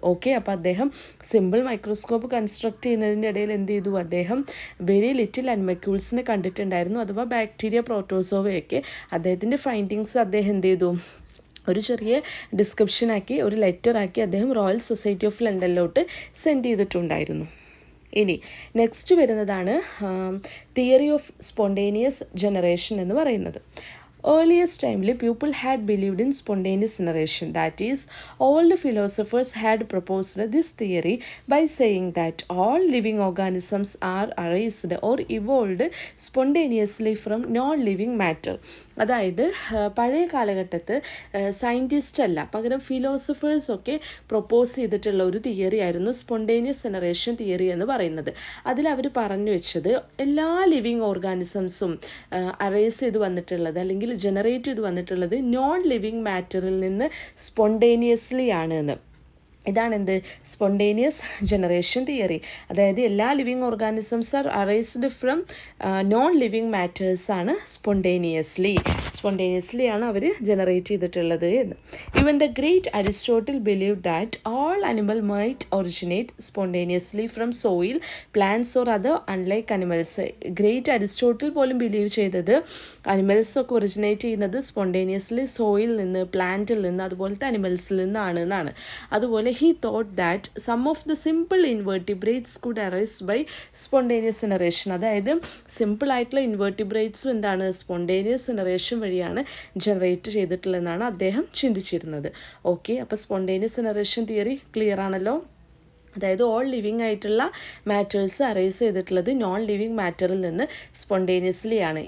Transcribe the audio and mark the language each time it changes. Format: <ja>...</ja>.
<ml>Okay, അപ്പോൾ അദ്ദേഹം simple microscope construct ചെയ്യുന്നതിൻ്റെ ഇടയിൽ എന്ത് ചെയ്തു, അദ്ദേഹം വെരി ലിറ്റിൽ അനിമക്യൂൾസിനെ കണ്ടിട്ടുണ്ടായിരുന്നു, അഥവാ ബാക്ടീരിയ, പ്രോട്ടോസോവയൊക്കെ. അദ്ദേഹത്തിൻ്റെ ഫൈൻഡിങ്സ് അദ്ദേഹം എന്ത് ചെയ്തു, ഒരു ചെറിയ ഡിസ്ക്രിപ്ഷനാക്കി, ഒരു ലെറ്ററാക്കി അദ്ദേഹം റോയൽ സൊസൈറ്റി ഓഫ് ലണ്ടനിലോട്ട് സെൻഡ് ചെയ്തിട്ടുണ്ടായിരുന്നു. ഇനി നെക്സ്റ്റ് വരുന്നതാണ് തിയറി ഓഫ് സ്പോണ്ടേനിയസ് ജനറേഷൻ എന്ന് പറയുന്നത്.</ml> <en>Earliest timely people had believed in spontaneous generation. That is, all the philosophers had proposed this theory by saying that all living organisms are raised or evolved spontaneously from non-living matter.</en> <ml>അതായത് പഴയ കാലഘട്ടത്ത് scientist അല്ല, പകരം ഫിലോസഫേഴ്സൊക്കെ propose ചെയ്തിട്ടുള്ള ഒരു theory ആയിരുന്നു spontaneous generation theory എന്ന് പറയുന്നത്. അതിലവർ പറഞ്ഞു വെച്ചത് എല്ലാ ലിവിങ് ഓർഗാനിസംസും അറേസ് ചെയ്ത് വന്നിട്ടുള്ളത് അല്ലെങ്കിൽ ജനറേറ്റ് ചെയ്ത് വന്നിട്ടുള്ളത് നോൺ ലിവിങ് മാറ്ററിൽ നിന്ന് സ്പോണ്ടേനിയസ്ലി ആണ് എന്ന്. ഇതാണ് എന്ത് സ്പോണ്ടേനിയസ് ജനറേഷൻ തിയറി. അതായത് എല്ലാ living organisms</ml> <en>are arised from non living matters</en> <ml>ആണ് സ്പോണ്ടേനിയസ്ലി ആണ് അവർ ജനറേറ്റ് ചെയ്തിട്ടുള്ളത് എന്ന്.</ml> <en>Even the great Aristotle believe that all animal might originate spontaneously from soil plants or other unlike animals.</en> <ml>Great Aristotle പോലും believe ചെയ്തത് animals ഒക്കെ originate ചെയ്യുന്നത് spontaneously soil നിന്ന്, പ്ലാന്റിൽ നിന്ന്, അതുപോലത്തെ അനിമൽസിൽ നിന്നാണ് എന്നാണ്.</ml> <en>അതുപോലെ he thought that some of the simple invertebrates could arise by spontaneous generation.</en> <ml>അതായത് സിമ്പിൾ ആയിട്ടുള്ള ഇൻവെർട്ടിബ്രേറ്റ്സും എന്താണ് സ്പോണ്ടേനിയസ് ജനറേഷൻ വഴിയാണ് ജനറേറ്റ് ചെയ്തിട്ടുള്ളതെന്നാണ് അദ്ദേഹം ചിന്തിച്ചിരുന്നത്. ഓക്കെ, അപ്പോൾ സ്പോണ്ടേനിയസ് ജനറേഷൻ തിയറി ക്ലിയർ ആണല്ലോ. അതായത് ഓൾ ലിവിങ് ആയിട്ടുള്ള മാറ്റേഴ്സ് അറൈസ് ചെയ്തിട്ടുള്ളത് നോൺ ലിവിങ് മാറ്ററിൽ നിന്ന് സ്പോണ്ടേനിയസ്ലി ആണ്.</ml>